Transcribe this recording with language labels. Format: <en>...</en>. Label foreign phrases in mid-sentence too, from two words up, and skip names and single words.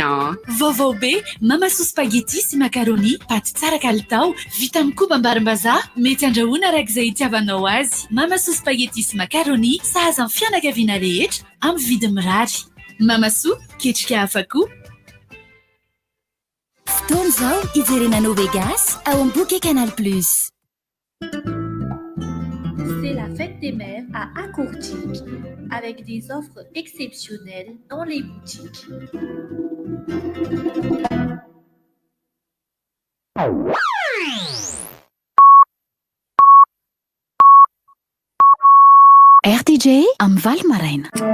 <mg>vaovao be mamasoa spaghetti sy macaroni paty tsara kalitao vita amin'ny koba ambarim-bazaha mety andrahoana arak'izay itiavanao azy mamasoa spaghetti sy macaroni sahaza amin'ny fianakaviana rehetra amin'ny vidiny mirary mamasoa ketrika hafa-koa. fotoana izao ijerena Novegas ao am-boky Canal Plus.</mg> <fr>C'est la fête des mères à Accourtique avec des offres exceptionnelles dans les boutiques.</fr> <mg>RDJ amin'ny valo maraina.</mg>